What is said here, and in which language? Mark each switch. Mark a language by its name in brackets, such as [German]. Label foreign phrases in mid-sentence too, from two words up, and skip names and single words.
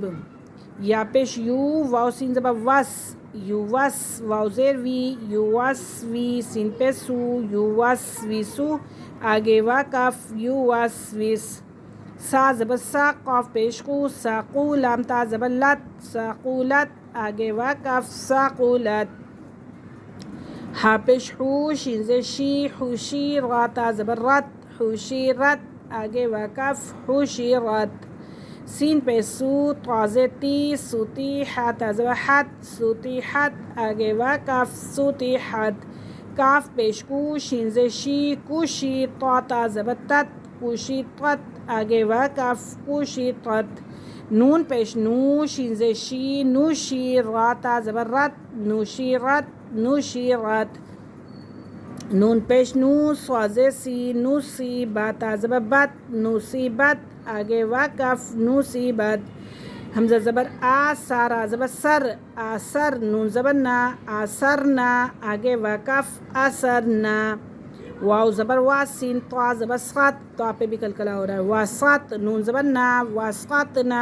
[Urdu] یا پیش یو، واو سین زبر وس، یوس، واو زیر وی، یوسوی، سین پیش سو، یوسوسو۔ آگے وقف یوسوس۔ سا زبر سا، قاف پیش کو، ساقو، لام تا زبر لت، ساقولت۔ آگے وقف ساقولت۔ ہا پیش حو، شین زیر شی، حوشی، را تا زبر رت، حوشیرت۔ آگے وقف حوشیرت۔ سین پیش سو، طا زیر تی، سوتی، حا تا زبر حت، سوتیحت۔ آگے وقف سوتیحت۔ کاف پیش کو، شین زیر شی، کوشی، طا تا زبر تت، کوشیطت۔ آگے وقف کوشیطت۔ نون پیش نو، شین زیر شی، نوشی، را تا زبر رت، نوشیرت، نوشیرت۔ نون پیش نو، صا زیر سی، نوسی، با تا زبر بت، نوصیبت۔ آگے وقف نوصیبت۔ حمزہ زبر آ، سا را زبر سر، آسر، نون زبر نا، آسرنا۔ آگے وقف آسرنا۔ واو زبر وا، سین طا زبر سقط، طا پہ بھی قلقلہ ہو رہا ہے، واسقط، نون زبر نا، واسقطنا۔